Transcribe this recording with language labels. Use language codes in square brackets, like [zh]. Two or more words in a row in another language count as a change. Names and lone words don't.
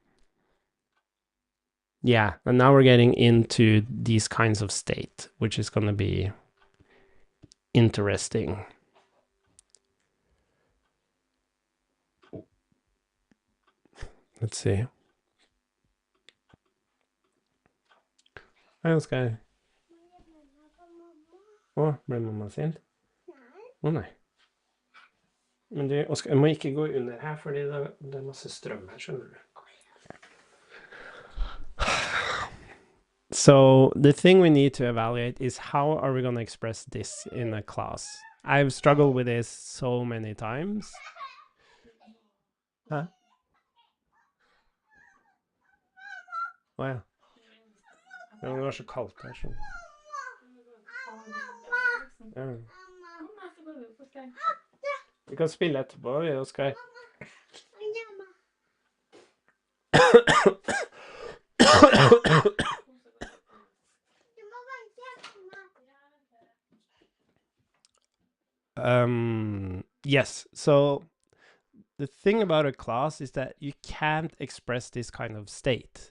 [en] Yeah, and now we're getting into these kinds of state, which is going to be interesting. Let's see. [no] Hei, Oskar. Å, ble mamma sint? Å nei. Men du, Oskar, jeg må ikke gå under her, fordi det er masse strøm her, skjønner du. [en] So the thing we need to evaluate is how are we going to express this in a class? I've struggled with this so many times. [no] Huh? Å ja. Det var så kaldt her, skjønner du. Ja. Vi kan spille etterpå, vi, Oskar. [en] Yes, so the thing about a class is that you can't express this kind of state.